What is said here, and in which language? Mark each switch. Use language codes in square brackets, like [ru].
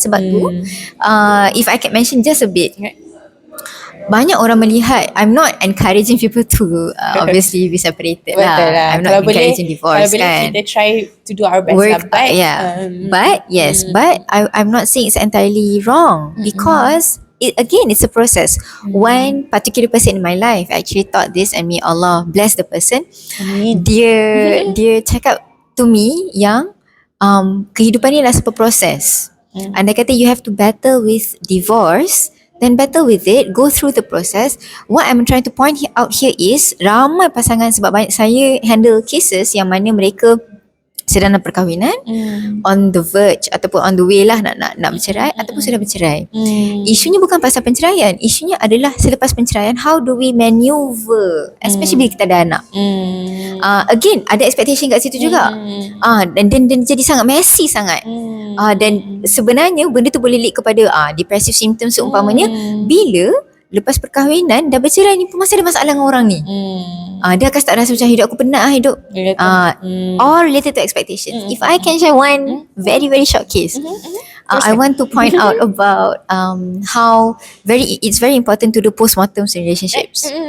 [ms] Sebab tu, [en] if I can mention just a bit, [ms] banyak orang melihat, [en] I'm not encouraging people to obviously be separated lah. I'm not encouraging divorce, kan. [ms] Kita [en] try to do our best. But I'm not saying it's entirely wrong, because it's a process. One particular person in my life actually taught this, and may Allah bless the person. [ms] Dia cakap [en] to me [ms] yang kehidupan ni adalah sebuah proses. [en] Andai kata you have to battle with divorce, then battle with it, go through the process. What I'm trying to point out here [ms] is, ramai pasangan, sebab banyak saya handle cases yang mana mereka sedang dalam perkahwinan, [en] on the verge ataupun on the way [ms] lah nak bercerai, ataupun sudah bercerai. Isunya bukan pasal penceraian, isunya adalah selepas penceraian, [en] how do we maneuver, [ms] especially bila kita ada anak. Again, ada expectation kat situ juga. Dan jadi sangat messy sangat. Dan sebenarnya benda tu boleh [en] lead [ms] kepada [en] depressive symptoms [ms] seumpamanya bila lepas perkahwinan dah bercerai ni pun masih ada masalah dengan orang ni. Dia akan start rasa macam hidup aku penat hidup. [en] All related to expectations. If I can share one very very short case, I want to point out about how it's very important to do postmortems in relationships.